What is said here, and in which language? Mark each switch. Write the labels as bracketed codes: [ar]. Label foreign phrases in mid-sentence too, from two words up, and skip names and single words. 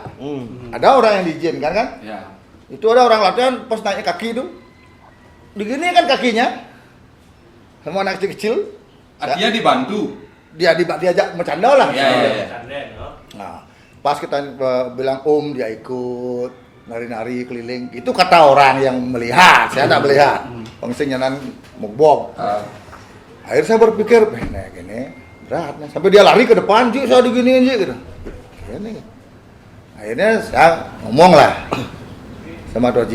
[id] Ada orang yang diizinkan kan? ya. Itu ada orang latihan pas naik kaki itu. Begini kan kakinya. Sama anak kecil. Artinya dibantu. Dia diajak bercanda lah. Ya. Nah, pas kita bilang dia ikut nari-nari keliling. Itu kata orang yang melihat, saya tak melihat. Pengsenyanan mukbog. Akhirnya saya berpikir, nah gini beratnya. Sampai dia lari ke depan, Ji, saya diginiin Ji gitu. Gini. Akhirnya saya ngomong lah sama Tuh Ji.